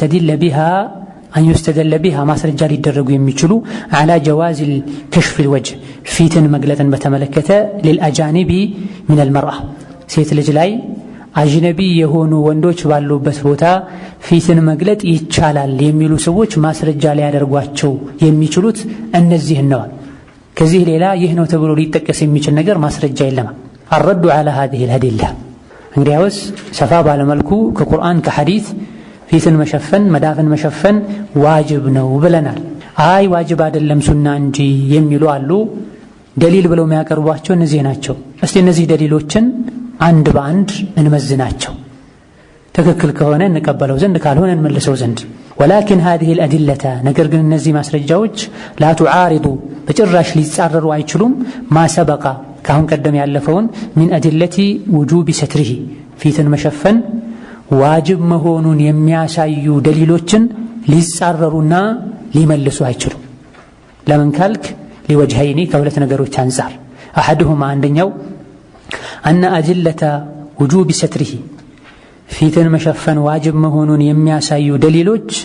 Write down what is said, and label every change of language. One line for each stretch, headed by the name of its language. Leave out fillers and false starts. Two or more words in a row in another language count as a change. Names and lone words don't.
Arabic: يستدل بها
Amharic: ማስረጃ ሊደረጉ የሚችሉ
Arabic: على جواز كشف الوجه
Amharic: ፊትን መግለጥን በተመለከተ
Arabic: للأجانب من المرأة
Amharic: ሴት ልጅ ላይ አጅነቢ የሆኑ ወንዶች ባሉበት ቦታ ፊትን መግለጥ ይቻላል የሚሉ ሰዎች ማስረጃ ሊያደርጓቸው የሚችሉት እነዚህ ነው። ከዚህ ሌላ ይህ ነው ተብሎ ሊጠቀስ የሚችል ነገር ማስረጃ የለም። አረዱ
Arabic: على هذه الأدلة
Amharic: እንግዲያውስ ሰፋ ባለመልኩ ከቁርአን ከሐዲስ ፊትን መሸፈን መዳፍን መሸፈን ዋጅብ ነው ብለናል። አይ ዋጅብ አይደለም ሱና እንጂ የሚሉ አሉ። ደሊል ብለው የሚያቀርቧቸው እነዚህ ናቸው። እስቲ እነዚህ ደሊሎችን አንድ በአንድ እንመዝናቸው። ትክክል ከሆነ እንቀበለው ዘንድ ካልሆነ እንመልሰው ዘንድ።
Arabic: ولكن هذه الأدلة
Amharic: ነገር ግን እነዚህ ማስረጃዎች
Arabic: لا تعارض
Amharic: በጭራሽ ሊጻረሩ አይችሉም
Arabic: ما سبق
Amharic: ካሁን ቀደም ያለፈውን
Arabic: من أدلة وجوب ستره
Amharic: ፊትን መሸፈን ዋጅብ መሆኑን የሚያሳዩ ደሊሎችን ሊጻረሩና ሊመልሱ አይችሉም። ለምን ካልክ ሊወጅሀይኒ ከሁለት ነገሮች አንፃር አሐዱሁማ አንደኛው
Arabic: أن أدلة وجوب ستره
Amharic: ፊትን መሸፈን ዋጅብ መሆኑን የሚያሳዩ ደሊሎች